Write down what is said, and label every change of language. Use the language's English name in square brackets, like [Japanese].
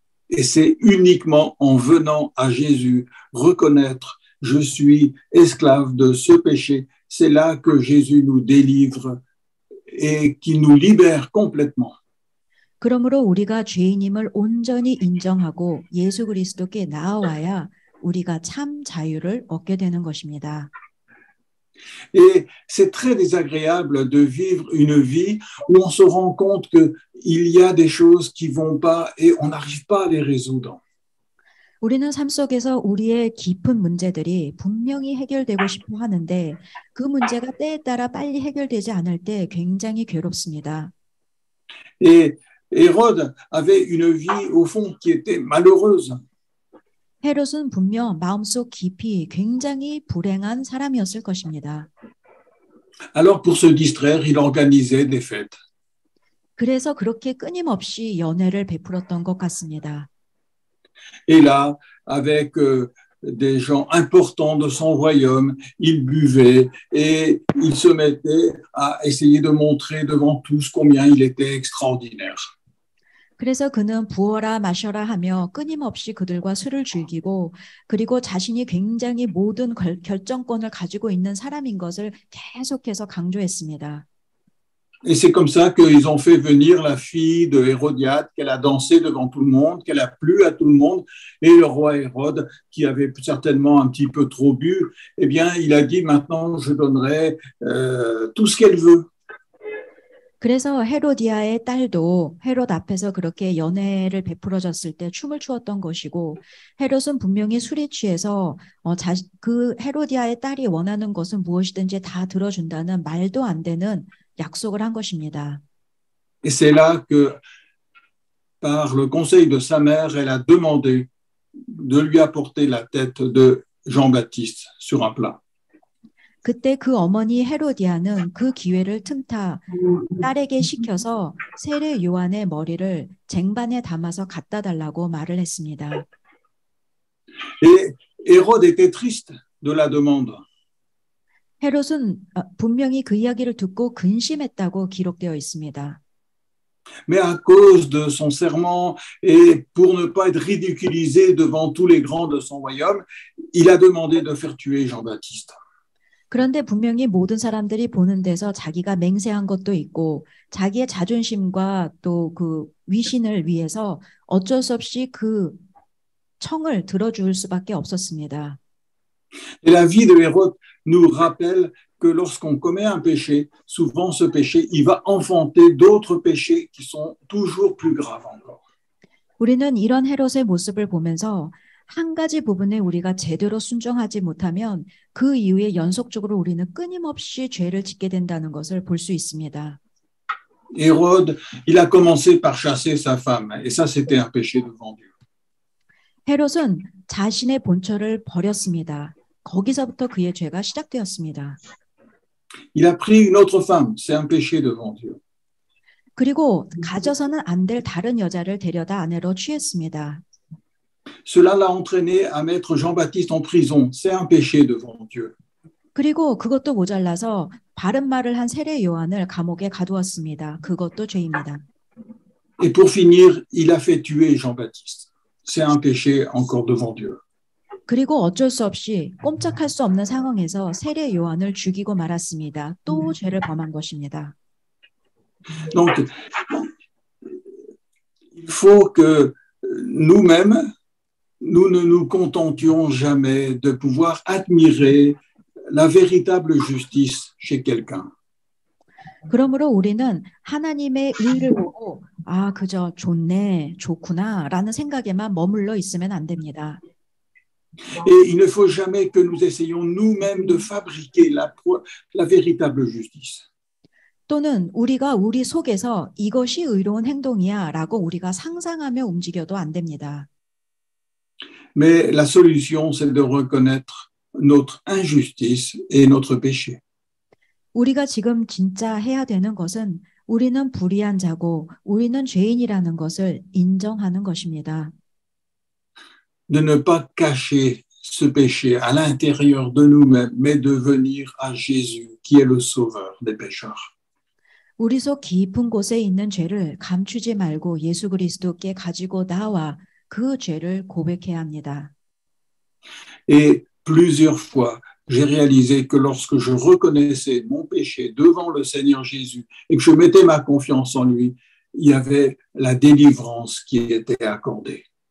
[French] Et c'est uniquement en venant à Jésus reconnaître je suis esclave de ce péché, c'est là que Jésus nous délivre et qui nous libère complètement. [Korean] 그러므로 우리가 죄인임을 온전히 인정하고 예수 그리스도께 나아와야 우리가 참 자유를 얻게 되는 것입니다. [French] Et c'est très désagréable de vivre une vie où on se rend compte qu'il y a des choses qui ne vont pas et on n'arrive pas à les résoudre. [Korean] 우리는 삶 속에서 우리의 깊은 문제들이 분명히 해결되고 싶어 하는데 그 문제가 때에 따라 빨리 해결되지 않을 때 굉장히 괴롭습니다. [French] Et Hérode avait une vie au fond qui était malheureuse. [Korean] 헤롯은 분명 마음속 깊이 굉장히 불행한 사람이었을 것입니다. [French] Alors pour se distraire, il organisait des fêtes. [Korean] 그래서 그렇게 끊임없이 연회를 베풀었던 것 같습니다. [French] Et là, avec des gens importants de son royaume, il buvait et il se mettait à essayer de montrer devant tous combien il était extraordinaire. [Korean] 그래서 그는 부어라 마셔라 하며 끊임없이 그들과 술을 즐기고 그리고 자신이 굉장히 모든 결정권을 가지고 있는 사람인 것을 계속해서 강조했습니다. [French] Et c'est comme ça qu'ils ont fait venir la fille de Hérodiade, qu'elle a dansé devant tout le monde, qu'elle a plu à tout le monde. Et le roi Hérode, qui avait certainement un petit peu trop bu, eh bien, il a dit maintenant, je donnerai tout ce qu'elle veut. [Korean] 그래서 헤로디아의 딸도 헤롯 앞에서 그렇게 연회를 베풀어줬을 때 춤을 추었던 것이고 헤롯은 분명히 술에 취해서 그 헤로디아의 딸이 원하는 것은 무엇이든지 다 들어준다는 말도 안 되는 약속을 한 것입니다. [French] Et c'est là que, par le conseil de sa mère, elle a demandé de lui apporter la tête de Jean-Baptiste sur un plat. [Korean] 그때 그 어머니 헤로디아는 그 기회를 틈타 딸에게 시켜서 세례 요한의 머리를 쟁반에 담아서 갖다 달라고 말을 했습니다. [French] Et Hérode était triste de la demande. [Korean] 헤롯은 분명히 그 이야기를 듣고 근심했다고 기록되어 있습니다. [French] Mais à cause de son serment et pour ne pas être ridiculisé devant tous les grands de son royaume, il a demandé de faire tuer Jean-Baptiste. [Korean] 그런데 분명히 모든 사람들이 보는 데서 자기가 맹세한 것도 있고 자기의 자존심과 또 그 위신을 위해서 어쩔 수 없이 그 청을 들어줄 수밖에 없었습니다. [French] Et la vie de Hérode nous rappelle que lorsqu'on commet un péché, souvent ce péché, il va enfanter d'autres péchés qui sont toujours plus graves encore. [Korean] 우리는 이런 헤롯의 모습을 보면서 한 가지 부분에 우리가 제대로 순종하지 못하면 그 이후에 연속적으로 우리는 끊임없이 죄를 짓게 된다는 것을 볼 수 있습니다. [French] Hérode, il a commencé par chasser sa femme, et ça, c'était un péché devant Dieu. [Korean] 헤롯은 자신의 본처를 버렸습니다. 거기서부터 그의 죄가 시작되었습니다. [French] Il a pris une autre femme, c'est un péché devant Dieu. [Korean] 그리고 가져서는 안 될 다른 여자를 데려다 아내로 취했습니다. [French] Cela l'a entraîné à mettre Jean-Baptiste en prison, c'est un péché devant Dieu. [Korean] 그리고 그것도 모자라서 바른 말을 한 세례 요한을 감옥에 가두었습니다. 그것도 죄입니다. [French] Et pour finir, il a fait tuer Jean-Baptiste. C'est un péché encore devant Dieu. [Korean] 그리고 어쩔 수 없이 꼼짝할 수 없는 상황에서 세례 요한을 죽이고 말았습니다. 또 죄를 범한 것입니다. [French] Donc, il faut que nous-mêmes, nous ne nous contentions jamais de pouvoir admirer la véritable justice chez quelqu'un. [Korean] 그러므로 우리는 하나님의 의를 보고 아, 그저 좋네, 좋구나 라는 생각에만 머물러 있으면 안 됩니다. [French] Et il ne faut jamais que nous essayions nous-mêmes de fabriquer la véritable justice. [Korean] 또는 우리가 우리 속에서 이것이 의로운 행동이야 라고 우리가 상상하며 움직여도 안 됩니다. [French] Mais la solution, c'est de reconnaître notre injustice et notre péché. [Korean] 우리가 지금 진짜 해야 되는 것은 우리는 불의한 자고 우리는 죄인이라는 것을 인정하는 것입니다. [French] De ne pas cacher ce péché à l'intérieur de nous-mêmes, mais de venir à Jésus, qui est le sauveur des pécheurs. [Korean] 우리 속 깊은 곳에 있는 죄를 감추지 말고 예수 그리스도께 가지고 나와 그 죄를 고백해야 합니다. [French] Et plusieurs fois, j'ai réalisé que lorsque je reconnaissais mon péché devant le Seigneur Jésus et que je mettais ma confiance en lui, il y avait la délivrance qui était accordée.